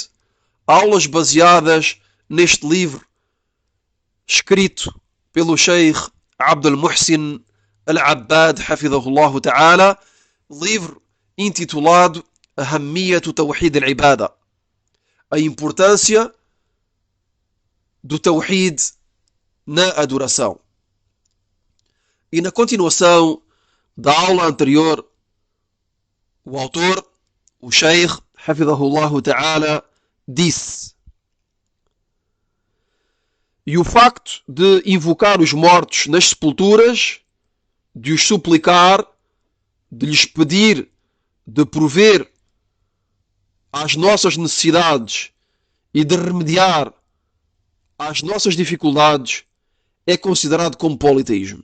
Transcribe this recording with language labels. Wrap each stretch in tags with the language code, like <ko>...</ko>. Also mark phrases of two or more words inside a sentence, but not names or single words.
<pt>Aulas baseadas neste livro escrito pelo Sheikh Abdul Muhsin Al-Abbad,</pt> <ar>حفظه الله تعالى,</ar> <pt>livro intitulado Ahammiyatu Tawhid al-Ibada, a importância do Tawhid na adoração. E na continuação da aula anterior, o autor, o Sheikh,</pt> <ar>حفظه الله تعالى,</ar> <pt>disse: e o facto de invocar os mortos nas sepulturas, de os suplicar, de lhes pedir, de prover às nossas necessidades e de remediar às nossas dificuldades, é considerado como politeísmo.</pt>